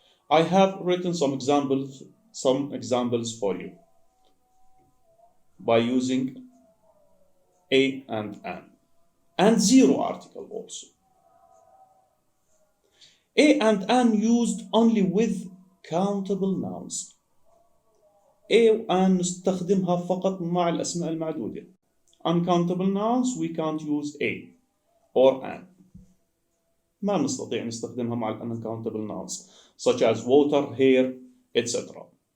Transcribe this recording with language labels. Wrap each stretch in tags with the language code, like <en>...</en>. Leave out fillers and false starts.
<en>I have written some examples for you by using a and an, and zero article also. A and an used only with countable nouns.</en> <ar>A وan نستخدمها فقط مع الأسماء المعدودة.</ar> <en>Uncountable nouns we can't use a or an.</en> <ar>ما نستطيع نستخدمها مع</ar> <en>uncountable nouns such as water, hair, etc.</en>